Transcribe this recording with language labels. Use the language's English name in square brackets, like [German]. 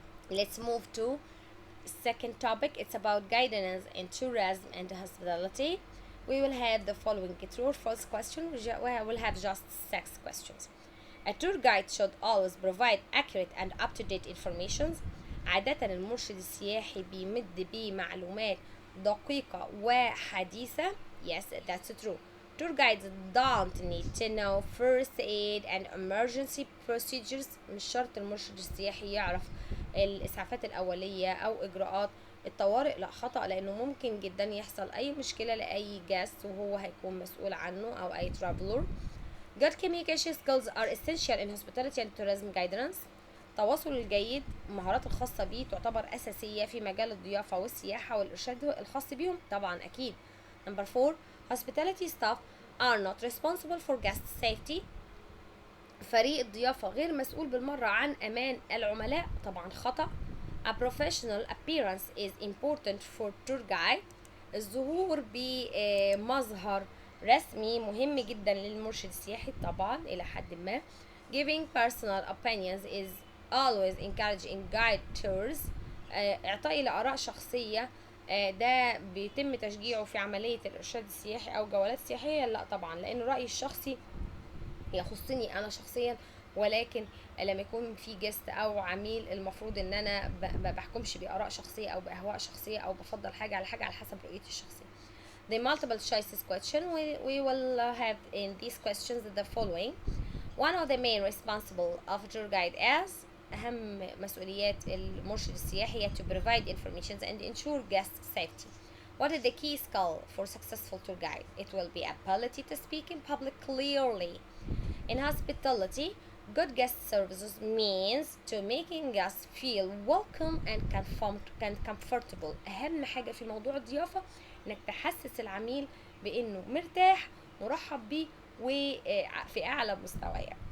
[English] Let's move to second topic. It's about guidance in tourism and hospitality. We will have the following true or false question. We will have just 6 questions. A tour guide should always provide accurate and up-to-date information. [Arabic] عادة المرشد السياحي بيمد بمعلومات دقيقة وحديثة. [English] Yes, that's true. Tour guides don't need to know first aid and emergency procedures. [Arabic] مش شرط المرشد السياحي يعرف الإسعافات الأولية أو إجراءات الطوارئ. لا، خطأ، لأنه ممكن جدا يحصل أي مشكلة لأي guest وهو هيكون مسؤول عنه أو أي traveler. [English] Good communication skills are essential in hospitality and tourism guidance. [Arabic] التواصل الجيد المهارات الخاصة بيه تعتبر أساسية في مجال الضيافة والسياحة والإرشاد الخاص بيهم طبعا أكيد. [English] Number 4, hospitality staff are not responsible for guest safety. [Arabic] فريق الضيافة غير مسؤول بالمرة عن أمان العملاء طبعا خطأ. [English] A professional appearance is important for tour guide. [Arabic] الظهور بمظهر رسمي مهم جدا للمرشد السياحي طبعا إلى حد ما. [English] Giving personal opinions is always encouraged in guide tours. [Arabic] إعطائي لآراء شخصية ده بيتم تشجيعه في عملية الإرشاد السياحي أو جولات سياحية. لا طبعا، لأن رأيي الشخصي يخصني أنا شخصيا، ولكن لما يكون في جست أو عميل المفروض إن أنا ما بحكمش بآراء شخصية أو بأهواء شخصية أو بفضل حاجة على حاجة على حسب رؤيتي الشخصية. [English] The multiple choices question, we will have in these questions the following. One of the main responsible of a tour guide is [Arabic] أهم مسؤوليات المرشد السياحي [English] to provide information and ensure guest safety. What is the key skill for successful tour guide? It will be ability to speak in public clearly. In hospitality, good guest services means to making guests feel welcome and comfortable. [Arabic] أهم حاجة في موضوع الضيافة إنك تحسس العميل بإنه مرتاح مرحب بيه وفي أعلى مستوى.